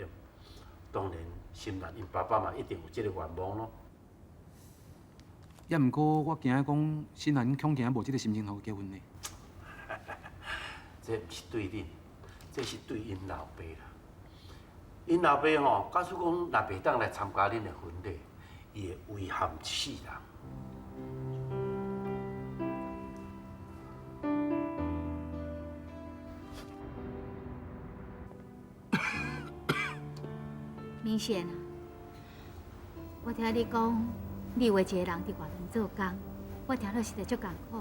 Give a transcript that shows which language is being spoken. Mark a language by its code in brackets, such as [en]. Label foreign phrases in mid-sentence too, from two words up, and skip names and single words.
[nan] 当然，心兰因爸爸嘛一定有这个愿望咯。也毋过，我惊讲新人恐惊无这个心情好结婚呢。这毋是对恁，这是对因老爸啦。因老爸吼，假使讲若袂当来参加恁的婚礼，伊会遗憾一世人。明显啊，我听你讲，你有一个人伫外面做工，我听落实在足艰苦。